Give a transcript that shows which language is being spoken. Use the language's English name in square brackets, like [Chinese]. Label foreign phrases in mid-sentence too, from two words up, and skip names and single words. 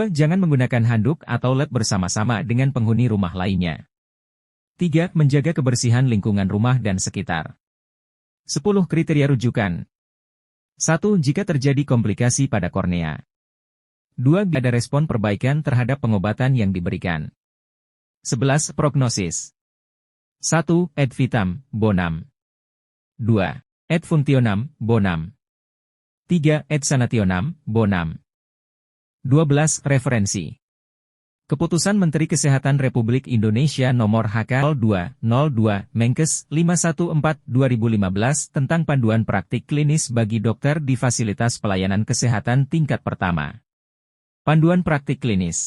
[Indonesian] Jangan menggunakan handuk atau lap bersama-sama dengan penghuni rumah lainnya. 3. Menjaga kebersihan lingkungan rumah dan sekitar. 10. Kriteria rujukan. 1. Jika terjadi komplikasi pada kornea. 2. Ada respon perbaikan terhadap pengobatan yang diberikan. 11. Prognosis. 1. [Latin] Ad vitam bonum. 2. Ad functionem bonum. 3. Ad sanationem bonum. 12. [Indonesian] Referensi. Keputusan Menteri Kesehatan Republik Indonesia Nomor HK0202 Menkes 514/2015 tentang panduan praktik klinis bagi dokter di fasilitas pelayanan kesehatan tingkat pertama. Panduan praktik klinis.